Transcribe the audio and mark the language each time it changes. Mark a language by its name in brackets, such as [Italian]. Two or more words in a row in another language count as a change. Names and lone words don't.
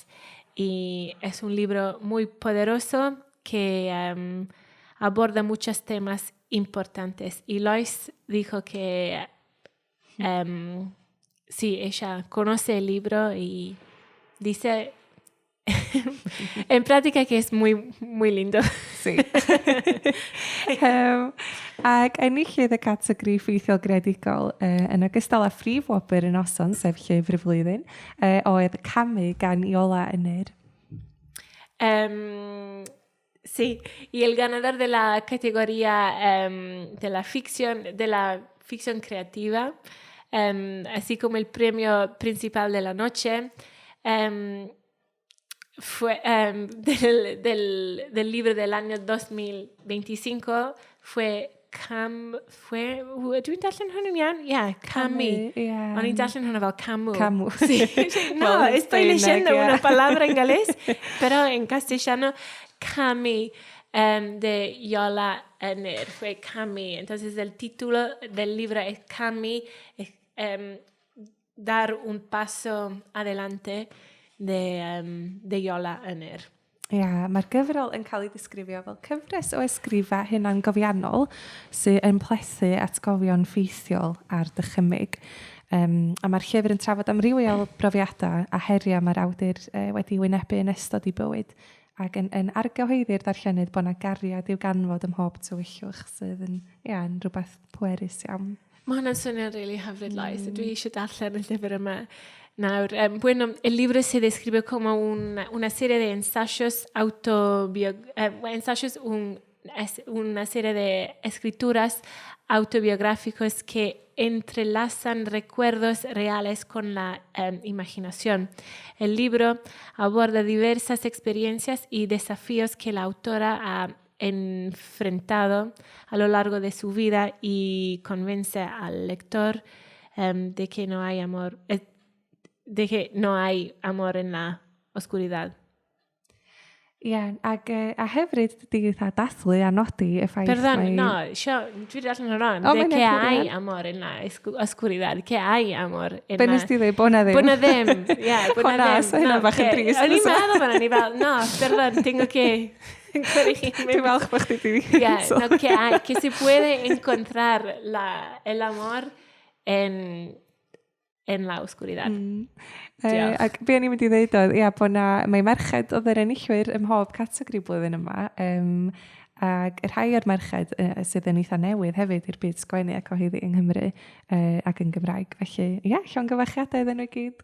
[Spanish] Y es un libro muy poderoso que aborda muchos temas importantes. Y Lois dijo que sí, ella conoce el libro y dice en práctica que es muy, muy lindo. Sí. [Welsh] Ac enillydd y categori ffeithiol greadigol yn ogystal â phrif wobr y noson, sef llyfr y flwyddyn, oedd Camu gan Iola Ynyr. [Spanish] Sí, y el ganador de la categoría de la ficción creativa, así como el premio principal de la noche, fue del libro del año 2025 fue [Welsh] dwi'n darllen hwn yn iawn? Camu. O'n i'n darllen hwnna fel Camu. Camu. [Spanish] Sí. No, estoy leyendo una palabra en galés, pero en castellano, Camu, de Iola Ynyr, fue Camu. Entonces el título del libro es Camu, dar un paso adelante de Iola Ynyr. [Welsh] Mae'r gyfrol yn cael ei ddisgrifio fel cyfres o ysgrifau hunangofiannol sy'n yn plethu atgofion ffeithiol ar dychymyg. A mae'r llyfr yn trafod amrywiol brofiadau a heriau mae'r awdur wedi wynebu yn ystod I bywyd ac yn argyhoeddi'r darllenydd bod yna gariad i'w ganfod ym mhob tywyllwch sydd yn rhywbeth pwerus iawn. Mae hwnna'n swnio'n really hyfryd, Lois. Dwi eisiau darllen y llyfr yma. Now, [Spanish] bueno, el libro se describe como una serie de ensayos una serie de escrituras autobiográficos que entrelazan recuerdos reales con la imaginación. El libro aborda diversas experiencias y desafíos que la autora ha enfrentado a lo largo de su vida y convence al lector de que no hay amor en la oscuridad. [Welsh] Ac a hefyd dydy eitha dathlu a nodi y ffaith Perdón, dwi darllen yn rhan. [Spanish] De que hay amor en la oscuridad. Que hay amor en la... [Welsh] Be nes ti dweud, bod na ddim? Bod na ddim, Honna, so hynna bach yn trist. O'n i'n meddwl fan ni fel, [Spanish] no, perdón, tengo que... [Welsh] Dwi'n falch bod chdi wedi [Spanish] que se puede encontrar el amor en la oscuridad. [Welsh] Ac be o'n i'n mynd I ddeud oedd, bod mae merched oedd yr enillwyr ym mhob categori blwyddyn yma. Ac y rhai o'r merched sydd yn eitha newydd hefyd i'r byd sgwennu ac oeddi yng Nghymru ac yn Gymraeg. Felly, llongyfarchiadau iddyn nhw I gyd.